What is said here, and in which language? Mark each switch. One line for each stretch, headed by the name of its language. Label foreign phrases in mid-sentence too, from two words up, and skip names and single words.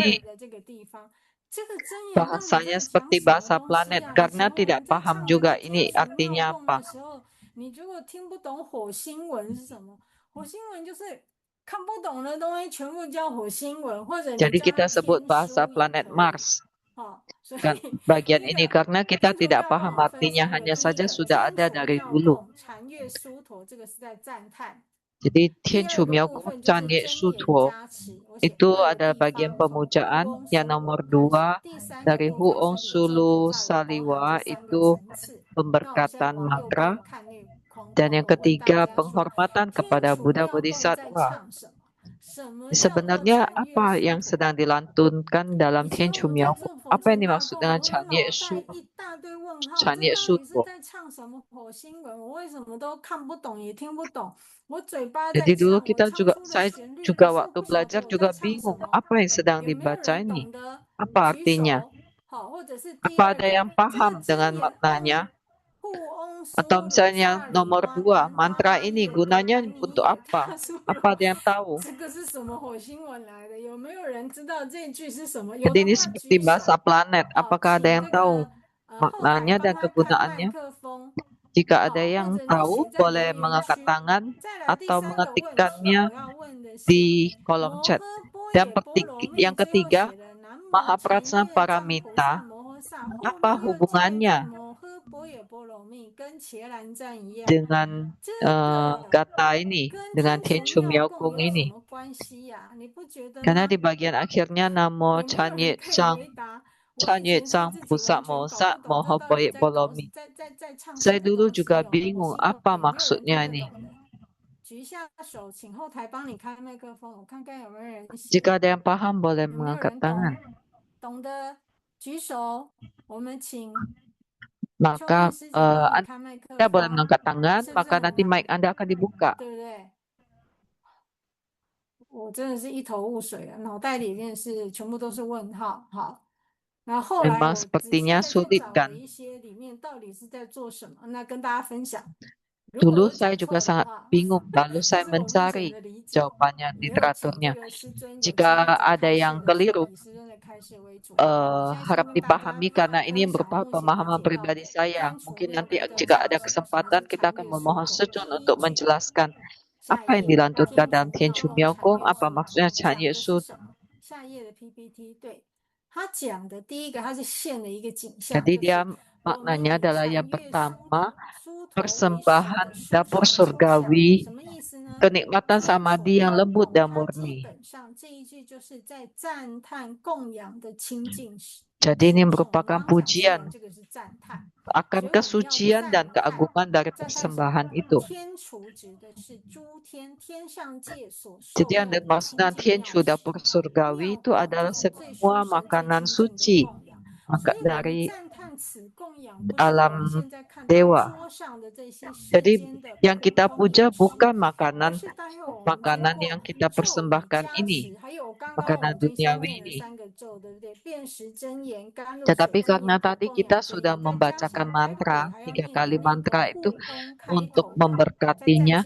Indonesian: ini
Chinese: 2的这个地方，这个真言到底
Indonesian: bahasanya
Chinese: 在讲
Indonesian: seperti
Chinese: 什么
Indonesian: bahasa
Chinese: 东西
Indonesian: planet
Chinese: 啊？以
Indonesian: karena
Chinese: 前我
Indonesian: tidak
Chinese: 们在
Indonesian: paham
Chinese: 唱这
Indonesian: juga
Chinese: 个
Indonesian: ini
Chinese: 天厨
Indonesian: artinya
Chinese: 妙供
Indonesian: apa.
Chinese: 的时候，你如果听不懂火星文是什么，火星文就是看不懂的东西全部叫火星文，或者你
Indonesian: Jadi
Chinese: 叫它
Indonesian: kita sebut
Chinese: 天
Indonesian: bahasa
Chinese: 书也
Indonesian: planet
Chinese: 可以。
Indonesian: Mars
Chinese: 好，所以
Indonesian: kan bagian
Chinese: 这
Indonesian: ini
Chinese: 个
Indonesian: karena kita
Chinese: 天厨
Indonesian: tidak
Chinese: 妙
Indonesian: paham
Chinese: 供有分
Indonesian: artinya
Chinese: 3个，
Indonesian: hanya
Chinese: 第一
Indonesian: saja
Chinese: 个
Indonesian: sudah
Chinese: 天
Indonesian: ada
Chinese: 厨
Indonesian: dari
Chinese: 妙
Indonesian: dulu.
Chinese: 供禅悦殊陀，这个是在赞叹。
Indonesian: Jadi
Chinese: 第
Indonesian: Thiên
Chinese: 二
Indonesian: Chủ
Chinese: 个
Indonesian: Miao
Chinese: 部
Indonesian: Kung
Chinese: 分就是
Indonesian: Chan Ye
Chinese: 真
Indonesian: Su
Chinese: 言
Indonesian: Tuo
Chinese: 加持，我写
Indonesian: itu
Chinese: 2的
Indonesian: ada
Chinese: 地
Indonesian: bagian
Chinese: 方从护
Indonesian: pemujaan
Chinese: 翁
Indonesian: yang
Chinese: 苏鲁
Indonesian: nomor
Chinese: 开始，
Indonesian: 2
Chinese: 第3个
Indonesian: dari
Chinese: 部
Indonesian: Hu
Chinese: 分
Indonesian: On
Chinese: 是礼敬
Indonesian: Sulu
Chinese: 菩萨，有包含
Indonesian: Saliwa
Chinese: 这3个
Indonesian: itu
Chinese: 层次。那我们现在
Indonesian: pemberkatan
Chinese: 往右
Indonesian: mantra.
Chinese: 边看那个框
Indonesian: Dan
Chinese: 框，
Indonesian: yang
Chinese: 我问大
Indonesian: ketiga
Chinese: 家说，
Indonesian: penghormatan
Chinese: 天
Indonesian: kepada
Chinese: 厨
Indonesian: Buddha
Chinese: 妙供在
Indonesian: Bodhisattva.
Chinese: 唱什么？什么叫做
Indonesian: Sebenarnya
Chinese: 禅悦
Indonesian: apa
Chinese: 殊
Indonesian: yang
Chinese: 陀？
Indonesian: sedang dilantunkan
Chinese: 以
Indonesian: dalam
Chinese: 前
Indonesian: Thiên
Chinese: 我
Indonesian: Chủ
Chinese: 们在
Indonesian: Miao
Chinese: 做
Indonesian: Kung?
Chinese: 佛
Indonesian: Apa
Chinese: 祖
Indonesian: yang
Chinese: 大
Indonesian: dimaksud
Chinese: 供，
Indonesian: dengan
Chinese: 我的
Indonesian: Chan Ye
Chinese: 脑袋
Indonesian: Su
Chinese: 一大堆问号，
Indonesian: Chan
Chinese: 这
Indonesian: Ye
Chinese: 到
Indonesian: Su
Chinese: 底是
Indonesian: Tuo?
Chinese: 在唱什么火星文？我为什么都看不懂也听不懂？我嘴巴在
Indonesian: Jadi dulu
Chinese: 唱，我
Indonesian: kita
Chinese: 唱
Indonesian: juga
Chinese: 出的
Indonesian: saya
Chinese: 旋律，可
Indonesian: juga
Chinese: 是我
Indonesian: waktu
Chinese: 不晓得
Indonesian: belajar
Chinese: 我
Indonesian: juga
Chinese: 在唱什
Indonesian: bingung
Chinese: 么。
Indonesian: apa yang sedang
Chinese: 有没有
Indonesian: dibaca
Chinese: 人
Indonesian: ini?
Chinese: 懂得
Indonesian: Apa
Chinese: 举
Indonesian: artinya?
Chinese: 手？好，或者是第
Indonesian: Apa
Chinese: 二
Indonesian: ada
Chinese: 个，
Indonesian: yang
Chinese: 这个
Indonesian: paham
Chinese: 真
Indonesian: dengan
Chinese: 言
Indonesian: maknanya?
Chinese: 护翁苏
Indonesian: Atau
Chinese: 鲁
Indonesian: misalnya
Chinese: 萨里
Indonesian: nomor
Chinese: 哇
Indonesian: 2,
Chinese: 南瓜
Indonesian: mantra
Chinese: 玛
Indonesian: ini
Chinese: 耶格
Indonesian: gunanya
Chinese: 兰尼
Indonesian: untuk
Chinese: 耶
Indonesian: apa?
Chinese: 大苏
Indonesian: Apa
Chinese: 罗。
Indonesian: ada yang tahu?
Chinese: 这个是什么火星文来的？有没有人知道这句是什么？有
Indonesian: Jadi
Chinese: 的
Indonesian: ini
Chinese: 话
Indonesian: seperti
Chinese: 举
Indonesian: bahasa
Chinese: 手。
Indonesian: planet.
Chinese: 好，
Indonesian: Apakah ada
Chinese: 请
Indonesian: yang
Chinese: 这
Indonesian: tahu
Chinese: 个后台
Indonesian: maknanya
Chinese: 帮
Indonesian: dan
Chinese: 他开麦
Indonesian: kegunaannya?
Chinese: 克风。
Indonesian: Jika ada
Chinese: 好，或
Indonesian: yang
Chinese: 者你
Indonesian: tahu
Chinese: 写在
Indonesian: boleh
Chinese: 留言
Indonesian: mengangkat
Chinese: 区。
Indonesian: tangan
Chinese: 再来第
Indonesian: atau
Chinese: 3个问题，
Indonesian: mengetikkannya
Chinese: 我要问的是
Indonesian: di kolom
Chinese: 摩
Indonesian: chat.
Chinese: 诃般
Indonesian: Dan
Chinese: 若波罗蜜，
Indonesian: yang
Chinese: 最后
Indonesian: ketiga,
Chinese: 写的南无
Indonesian: Mahaprajna
Chinese: 禅悦藏菩萨
Indonesian: Paramita,
Chinese: 摩诃萨，后
Indonesian: apa
Chinese: 面又加一句
Indonesian: hubungannya
Chinese: 摩诃般若波罗蜜，跟伽蓝赞一样。
Indonesian: dengan
Chinese: 这个
Indonesian: kata ini,
Chinese: 跟
Indonesian: dengan
Chinese: 天
Indonesian: Thiên
Chinese: 厨
Indonesian: Chủ
Chinese: 妙
Indonesian: Miao
Chinese: 供
Indonesian: Kung
Chinese: 有什
Indonesian: ini?
Chinese: 么关系呀？你不觉得
Indonesian: Karena
Chinese: 吗？
Indonesian: di bagian akhirnya
Chinese: 有
Indonesian: Namo
Chinese: 没有
Indonesian: Chan
Chinese: 人
Indonesian: Ye
Chinese: 可以
Indonesian: Chang
Chinese: 回答？我
Indonesian: Chan
Chinese: 以
Indonesian: Ye
Chinese: 前是
Indonesian: Chang
Chinese: 自己
Indonesian: Pusa
Chinese: 完全搞
Indonesian: Mosa
Chinese: 不懂，这
Indonesian: Moho
Chinese: 到底
Indonesian: Boyek
Chinese: 在搞
Indonesian: Bolomi.
Chinese: 在唱什
Indonesian: Saya
Chinese: 么
Indonesian: dulu
Chinese: 东西？
Indonesian: juga
Chinese: 有火
Indonesian: bingung
Chinese: 星文，
Indonesian: apa
Chinese: 有没有人听
Indonesian: maksudnya
Chinese: 得
Indonesian: ini.
Chinese: 懂的？举一下手，请后台帮你开麦克风，我看看有没有人写。
Indonesian: Jika ada yang paham boleh
Chinese: 有没有
Indonesian: mengangkat
Chinese: 人
Indonesian: tangan.
Chinese: 懂的举手，我们请秋
Indonesian: Maka
Chinese: 曼师姐帮你
Indonesian: Anda
Chinese: 开麦克
Indonesian: boleh
Chinese: 风，
Indonesian: mengangkat tangan,
Chinese: 是不是
Indonesian: maka
Chinese: 很
Indonesian: nanti
Chinese: 难？
Indonesian: mic Anda akan dibuka.
Chinese: 对不对？我真的是一头雾水啊，脑袋里面是全部都是问号。好，然后后来
Indonesian: Memang
Chinese: 我仔细
Indonesian: sepertinya
Chinese: 再去
Indonesian: sulit
Chinese: 找了
Indonesian: kan?
Chinese: 一些里面到底是在做什么，那跟大家分享。如果
Indonesian: Dulu
Chinese: 有
Indonesian: saya
Chinese: 讲
Indonesian: juga
Chinese: 错的
Indonesian: sangat
Chinese: 话，
Indonesian: bingung, lalu
Chinese: 这
Indonesian: saya
Chinese: 是我目前
Indonesian: mencari
Chinese: 的理解。
Indonesian: jawabannya,
Chinese: 也有请这
Indonesian: literaturnya.
Chinese: 个师尊有机
Indonesian: Jika
Chinese: 会在
Indonesian: ada
Chinese: 开示
Indonesian: yang
Chinese: 的时候，
Indonesian: keliru,
Chinese: 以师尊的开示为主。好，我现在
Indonesian: harap
Chinese: 先跟大家
Indonesian: dipahami karena ini
Chinese: 分享
Indonesian: merupakan
Chinese: 目前
Indonesian: pemahaman
Chinese: 了解到
Indonesian: pribadi
Chinese: 的
Indonesian: saya.
Chinese: 天厨
Indonesian: Mungkin
Chinese: 妙
Indonesian: nanti
Chinese: 供的
Indonesian: jika
Chinese: 教
Indonesian: ada
Chinese: 旨，什么
Indonesian: kesempatan
Chinese: 是
Indonesian: kita
Chinese: 禅
Indonesian: akan
Chinese: 悦
Indonesian: memohon
Chinese: 殊陀。
Indonesian: sujud
Chinese: 第一
Indonesian: untuk
Chinese: 句，
Indonesian: menjelaskan
Chinese: 下
Indonesian: apa
Chinese: 一
Indonesian: yang
Chinese: 页，
Indonesian: dilantunkan
Chinese: 天
Indonesian: dalam
Chinese: 厨
Indonesian: Thiên
Chinese: 妙
Indonesian: Chủ
Chinese: 供
Indonesian: Miao
Chinese: 禅
Indonesian: Kung,
Chinese: 悦
Indonesian: apa
Chinese: 殊陀
Indonesian: maksudnya
Chinese: 讲
Indonesian: Chan
Chinese: 的
Indonesian: Ye
Chinese: 是
Indonesian: Su.
Chinese: 什么？下一页的 PPT， 对，他讲的第一个，他是现了一个景象，
Indonesian: Jadi
Chinese: 就
Indonesian: dia
Chinese: 是我们
Indonesian: maknanya
Chinese: 以
Indonesian: adalah
Chinese: 禅
Indonesian: yang
Chinese: 悦殊
Indonesian: pertama
Chinese: 殊陀为首
Indonesian: persembahan
Chinese: 的殊
Indonesian: dapur
Chinese: 胜抽象，
Indonesian: surgawi,
Chinese: 什么意思呢？
Indonesian: kenikmatan
Chinese: 天厨
Indonesian: samadhi yang
Chinese: 妙
Indonesian: lembut
Chinese: 供，
Indonesian: dan
Chinese: 它基
Indonesian: murni.
Chinese: 本上这一句就是在赞叹供养的清净
Indonesian: Jadi ini
Chinese: 殊胜。我们
Indonesian: merupakan
Chinese: 刚刚讲虽然
Indonesian: pujian
Chinese: 这个是赞叹，
Indonesian: akan
Chinese: 所以我们要
Indonesian: kesucian
Chinese: 赞
Indonesian: dan
Chinese: 叹。
Indonesian: keagungan dari
Chinese: 但是
Indonesian: persembahan itu.
Chinese: 天厨指的是诸天天上界所受
Indonesian: Jadi
Chinese: 用
Indonesian: yang
Chinese: 的
Indonesian: dimaksud
Chinese: 清
Indonesian: dengan
Chinese: 净
Indonesian: Thiên
Chinese: 妙
Indonesian: Chủ
Chinese: 食，
Indonesian: dapur surgawi
Chinese: 妙
Indonesian: itu
Chinese: 供
Indonesian: adalah
Chinese: 就是最
Indonesian: semua
Chinese: 殊胜、最
Indonesian: makanan
Chinese: 清净的
Indonesian: suci.
Chinese: 供养。所
Indonesian: Maka
Chinese: 以我们
Indonesian: dari
Chinese: 赞叹
Indonesian: alam dewa. Jadi yang kita puja bukan makanan yang kita persembahkan ini, makanan duniawi ini. Tetapi karena tadi kita sudah membacakan mantra, 3 kali mantra itu untuk memberkatinya.